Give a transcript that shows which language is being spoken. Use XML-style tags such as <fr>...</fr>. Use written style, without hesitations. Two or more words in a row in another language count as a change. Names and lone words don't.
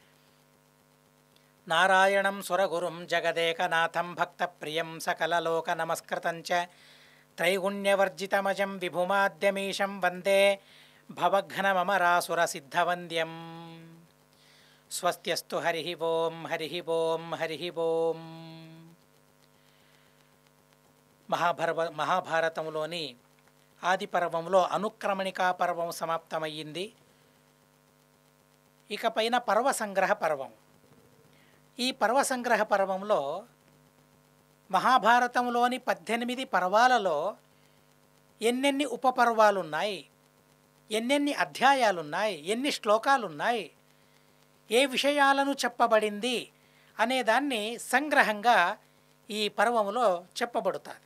<sa>नारायणं सुरगुरुं जगदेकनाथं भक्तप्रियं सकललोकनमस्कृतं च त्रैगुण्यवर्जितमजं विभुमाद्यमीशं वन्दे भवघ्नममरासुरसिद्धवन्द्यं। स्वस्त्यस्तु हरिः ओं हरिः ओं हरिः ओं।</sa> <te>మహాభారతంలోని ఆది పర్వంలో అనుక్రమణికా పర్వం సమాప్తమయ్యింది. ఇకపైన పర్వ సంగ్రహ పర్వం. ఈ పర్వ సంగ్రహ పర్వంలో మహాభారతంలోని 18 పర్వాలలో ఎన్నెన్ని ఉపపర్వాలున్నాయి, ఎన్నెన్ని అధ్యాయాలున్నాయి, ఎన్ని శ్లోకాలున్నాయి, ఏ విషయాలను చెప్పబడింది అనేదాన్ని సంగ్రహంగా ఈ పర్వములో చెప్పబడుతుంది.</te>